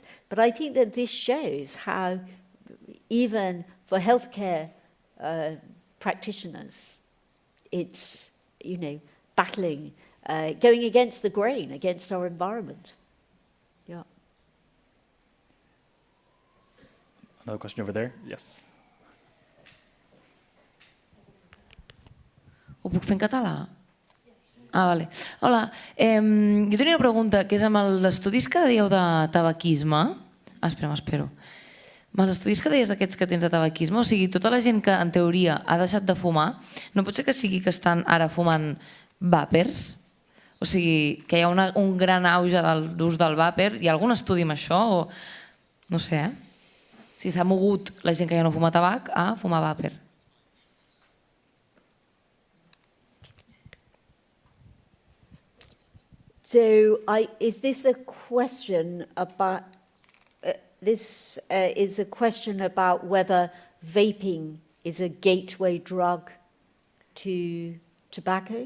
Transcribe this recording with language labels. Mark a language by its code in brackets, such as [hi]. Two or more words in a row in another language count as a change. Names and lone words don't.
[en] But I think that this shows how even for healthcare practitioners, it's, battling, going against the grain, against our environment. Yeah. Another question over there? Yes. [ca] Ho puc fer en català? Vale. Hola, jo tenia una pregunta, que és amb els estudis que dèieu de tabaquisme. M'espero. Amb els estudis que deies d'aquests que tens de tabaquisme, o sigui, tota la gent que en teoria ha deixat de fumar, no pot ser que sigui que estan ara fumant vàpers? O sigui, que hi ha un gran auge d'ús del vàper. Hi ha algun estudi amb això? O no sé, si s'ha mogut la gent que ja no fuma tabac a fumar vàper. [en] So, is this a question about? This is a question about whether vaping is a gateway drug to tobacco